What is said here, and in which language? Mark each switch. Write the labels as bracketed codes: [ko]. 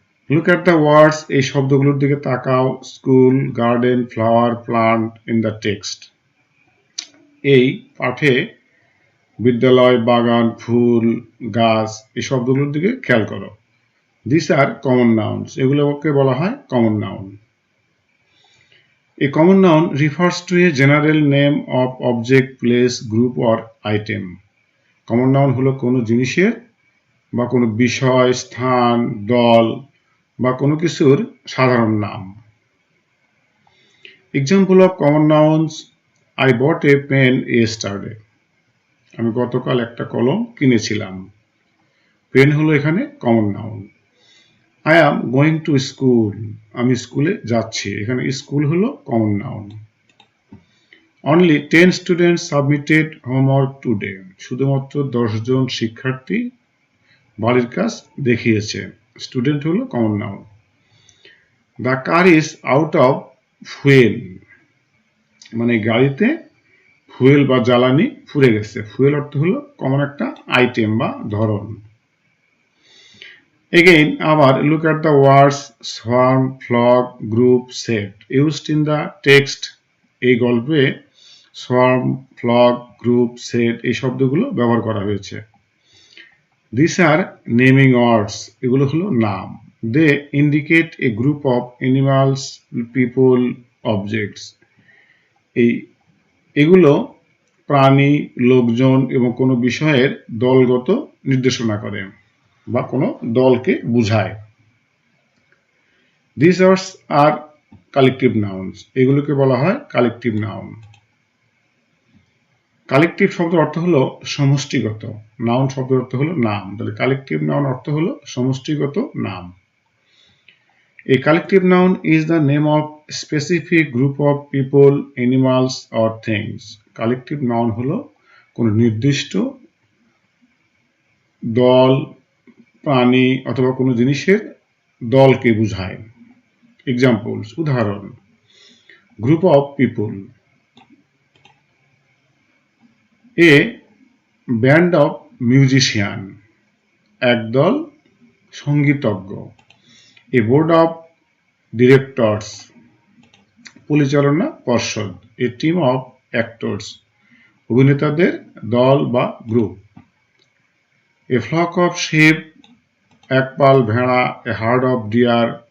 [en] look at the words, [bn] এই শব্দগুলোর দিকে তাকাও। [en] school, garden, flower, plant in the text, [bn] এই পাঠে বিদ্যালয়, বাগান, ফুল, গাছ, এই শব্দগুলোর দিকে খেয়াল করো। [en] this are common nouns, [bn] এগুলোকে বলা হয় common noun. [en] A common noun refers to a general name of object, place, group or item. [bn] Common noun হলো কোনো জিনিসের বা কোনো বিষয়, স্থান, দল বা কোনো কিছুর সাধারণ নাম। [en] Example of common nouns: I bought a pen yesterday. [bn] আমি গতকাল একটা কলম কিনেছিলাম। পেন হলো এখানে common noun. [en] I am going to school. [bn] আমি স্কুলে যাচ্ছি, এখানে স্কুল হলো common noun. [en] Only 10 students submitted homework today. [bn] শুধুমাত্র 10 জন শিক্ষার্থী বাড়ির কাজ দেখিয়েছে। স্টুডেন্ট হলো common noun. [en] The car is out of fuel. [bn] মানে গাড়িতে ফুয়েল বা জ্বালানি ফুরে গেছে। ফুয়েল অর্থ হলো কমন একটা আইটেম বা ধরন। [en] Again, [bn] আবার [en] look at the words swarm, flock, group, set used in the text. [bn] এই গল্পে swarm, flock, group, set এই শব্দগুলো ব্যবহার করা হয়েছে। [en] These are naming words, [bn] এগুলো হলো নাম। [en] They indicate a group of animals, people, objects. [bn] এগুলো প্রাণী, লোকজন এবং কোনো বিষয়ের দলগত নির্দেশনা করে বা কোনো দলকে বোঝায়। [en] These words are collective nouns, [bn] এগুলোকে বলা হয় কালেকটিভ নাউন। কালেকটিভ শব্দের অর্থ হলো সমষ্টিগত, নাউন শব্দের অর্থ হলো নাম, তাহলে কালেকটিভ নাউন অর্থ হলো সমষ্টিগত নাম। [en] A collective noun is the name of specific group of people, animals or things. [bn] Collective noun হলো কোন নির্দিষ্ট দল, প্রাণী অথবা কোনো জিনিসের দলকে বোঝায়। [en] examples, [bn] উদাহরণ, [en] group of people, a band of musician, [bn] একদল সঙ্গীতজ্ঞ, [en] a board of directors, [bn] পরিচালনা পর্ষদ, [en] a team of actors, [bn] অভিনেতাদের দল বা group, [en] a flock of sheep, [bn] একপাল ভেড়া, [en] a herd of deer,